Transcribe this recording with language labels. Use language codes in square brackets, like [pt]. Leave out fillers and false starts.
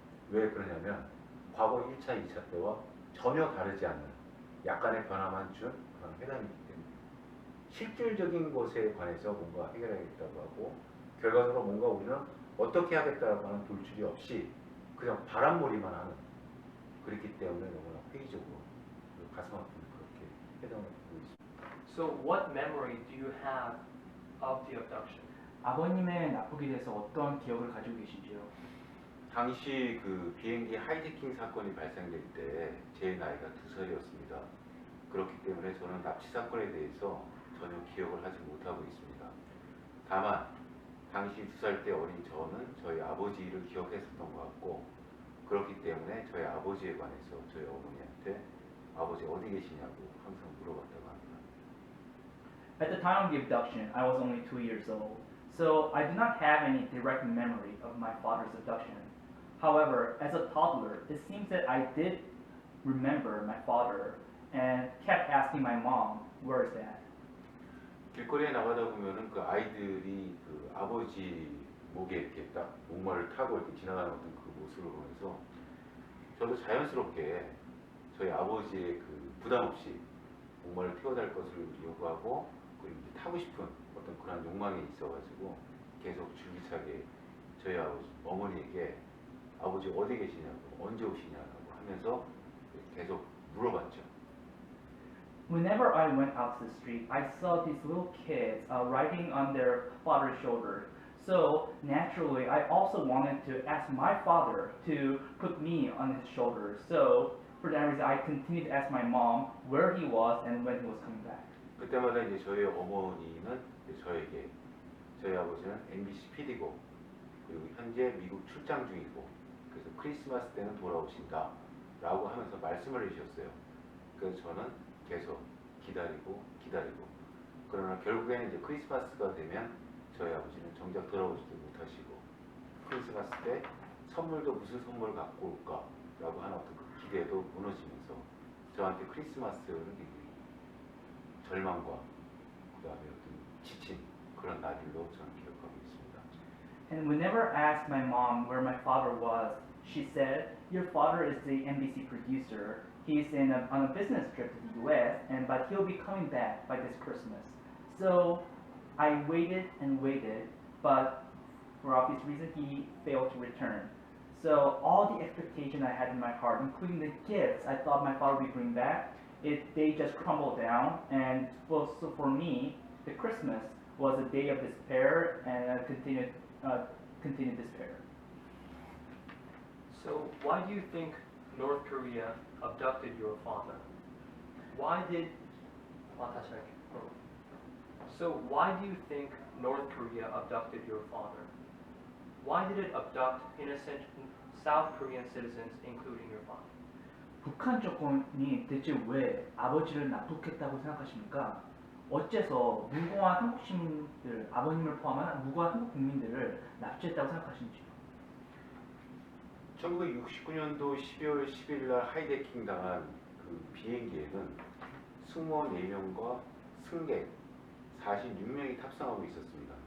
[ko] 왜 그러냐면 과거 1차, 2차 때와 전혀 다르지 않는 약간의 변화만 준 그런 회담이기 때문에 실질적인 것에 관해서 뭔가 해결하겠다고 하고 결과적으로 뭔가 우리는 어떻게 하겠다라고 하는 돌출이 없이 그냥 바람몰이만 하는 그렇기 때문에 너무나 회의적으로 가슴 아픈 그렇게 회담을 보고 있습니다. [en] So what memory do you have of the abduction? [ko] 아버님의 납북에 대해서 어떤 기억을 가지고 계신지요? 당시 그 비행기 하이제킹 사건이 발생될 때 제 나이가 2살이었습니다. 그렇기 때문에 저는 납치 사건에 대해서 전혀 기억을 하지 못하고 있습니다. 다만 당시 2살 때 어린 저는 저희 아버지를 기억했었던 것 같고 그렇기 때문에 저희 아버지에 관해서 저희 어머니한테 아버지 어디 계시냐고 항상 물어봤다고 합니다. [en] At the time of the abduction, I was only 2 years old, so I do not have any direct memory of my father's abduction. However, as a toddler, it seems that I did remember my father and kept asking my mom, where is dad? [ko] 길거리에 나가다 보면은 그 아이들이 그 아버지 목에 이렇게 딱 목마를 타고 이렇게 지나가는 어떤 그 모습을 보면서 저도 자연스럽게 저희 아버지의 그 부담 없이 목마를 태워달 것을 요구하고 그리고 타고 싶은 어떤 그런 욕망이 있어가지고 계속 줄기차게 저희 아버지 어머니에게 아버지 어디 계시냐고 언제 오시냐고 하면서 계속 물어봤죠. [en] Whenever I went out to the street, I saw these little kids riding on their father's shoulders. So naturally, I also wanted to ask my father to put me on his shoulders. So for that reason, I continued to ask my mom where he was and when he was coming back. [ko] 그때마다 이제 저희 어머니는 이제 저에게 저희 아버지는 MBC PD고 그리고 현재 미국 출장 중이고 그래서 크리스마스 때는 돌아오신다 라고 하면서 말씀을 해주셨어요. 그래서 저는 계속 기다리고 그러나 결국에는 이제 크리스마스가 되면 저희 아버지는 정작 돌아오지도 못하시고 크리스마스 때 선물도 무슨 선물 갖고 올까 라고 하는 어떤 그 기대도 무너지면서 저한테 크리스마스를 굉장히 절망과 그 다음에 어떤 지친 그런 날들로 저는 기억하고 있습니다. [en] And whenever I asked my mom where my father was, she said, "Your father is the NBC producer. He's on a business trip to the U.S. But he'll be coming back by this Christmas." So I waited and waited, but for obvious reason he failed to return. So all the expectation I had in my heart, including the gifts I thought my father would bring back, they just crumbled down. And so for me, the Christmas was a day of despair and continued despair. So why do you think North Korea abducted your father? Why did [ko] 다시 할게요. [en] So why do you think North Korea abducted your father? Why did it abduct innocent South Korean citizens, including your father? [ko] 북한 정권이 대체 왜 아버지를 납북했다고 생각하십니까? 어째서 무고한 한국 시민들, 아버님을 포함한 무고한 한국 국민들을 납치했다고 생각하시는지요? 1969년도 12월 10일 날 하이제킹 당한 그 비행기에는 승무원 4명과 승객 46명이 탑승하고 있었습니다.